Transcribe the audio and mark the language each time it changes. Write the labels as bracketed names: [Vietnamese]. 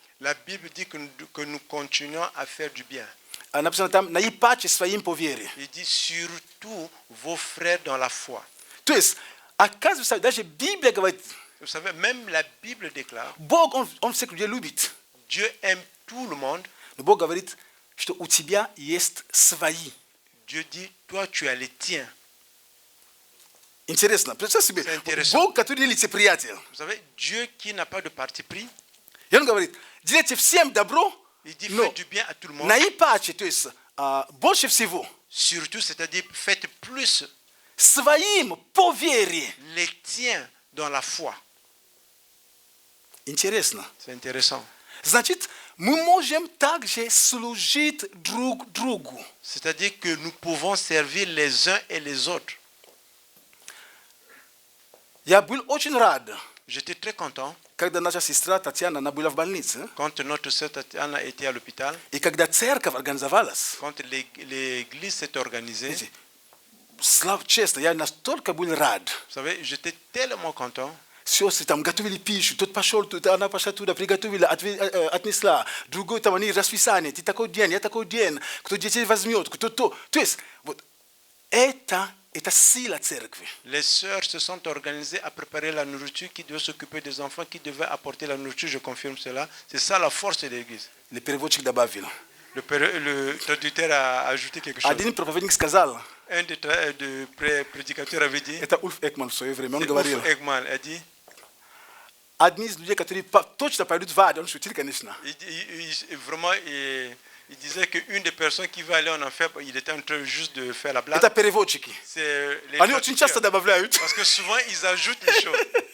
[French] La Bible dit que nous continuons à faire du bien. [Russian] Написано там, наипаче своим по вере. [French] Il dit surtout vos frères dans la foi. [Russian] То есть, оказывается, даже Библия говорит, [French] Vous savez, même la Bible déclare, [Russian] Бог, Он всех людей любит. [French] Dieu aime tout le monde. [Russian] Но Бог говорит, что у тебя есть свои. [French] Dieu dit, toi tu as les tiens. [Russian] Интересно, представь себе, [French] C'est intéressant. [Russian] Бог, который лицеприятель. [French] Vous savez, Dieu qui n'a pas de parti pris, [Russian] И Он говорит, делайте всем добро, [French] il dit [Russian] но [French] faites du bien à tout le monde. [Russian] наипаче, то есть больше всего, [French] Surtout, c'est-à-dire faites plus [Russian] своим по вере. [French] les tiens dans la foi. [Russian] Интересно. [French] C'est intéressant. [Russian] Значит, мы можем также служить друг другу. [French] C'est-à-dire que nous pouvons servir les uns et les autres. [Russian] Я был очень рад, [French] J'étais très content [Russian] когда наша сестра Татьяна, она была в больнице, [French] quand notre sœur Tatiana était à l'hôpital, [Russian] и когда церковь организовалась. [French] quand l'église s'est organisée. [Russian] Знаете, честно, я настолько был рад. [French] Vous savez, j'étais tellement content. [Russian] Сестры там готовили пищу, тот пошел, она пошла туда, приготовила, отнесла. Другой там, они расписание, ты такой день, я такой день, кто детей возьмет, кто то. То есть, вот это сила церкви. [French] Les sœurs se sont organisées à préparer la nourriture, qui devait s'occuper des enfants, qui devait apporter la nourriture, je confirme cela. C'est ça la force de l'église. Le [Russian] переводчик добавил. [French] Le traducteur a ajouté quelque chose. [Russian] Один проповедник сказал, [French] Un des prédicateurs avait dit, [Russian] это Ульф Экман в свое время, он [French] c'est [Russian] говорил, [French] Ulf Ekman a dit, [Russian] одни из людей, которые точно пойдут в ад, он шутил, конечно. [French] vraiment, il disait qu'une des personnes qui va aller en enfer, il était en train juste de faire la blague. [Russian] Это переводчики. [French] C'est les [Russian] Они очень часто добавляют. [French] Parce que souvent, ils ajoutent les choses.